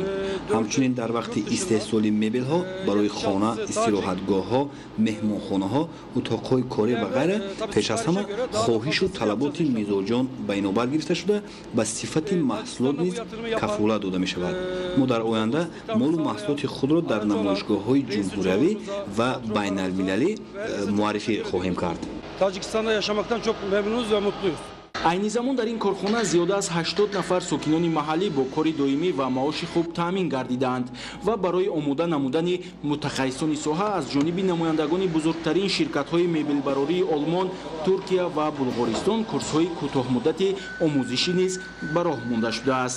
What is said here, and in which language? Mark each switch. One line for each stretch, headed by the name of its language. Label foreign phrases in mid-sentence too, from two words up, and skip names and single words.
Tajik: ҳамчунин дар вақти истеҳсоли мебелҳо барои хона, истироҳатгоҳҳо, меҳмонхонаҳо, утоқҳои корӣ ва ғайра пеш аз ҳама хоҳишу талаботи мизоҷон ба инобат гирифта шуда ба сифати маҳсулот низ кафолат дода мешавад. мо дар оянда молу маҳсулоти худро дар намоишгоҳҳои ҷумҳуриявӣ ва байналмилалӣ муаррифӣ хоҳем кард.
Turkish: Tacikistan'da yaşamaktan çok memnunuz ve mutluyuz.
Tajik: айни замон дар ин корхона зиёда аз 80 нафар сокинони маҳаллӣ бо кори доимӣ ва маоши хуб таъмин гардидаанд ва барои омода намудани мутахассисони соҳа аз ҷониби намояндагони бузургтарин ширкатҳои мебелбарории Олмон, Туркия ва Булғористон курсҳои кӯтоҳмуддати омӯзишӣ низ ба роҳ монда шудааст.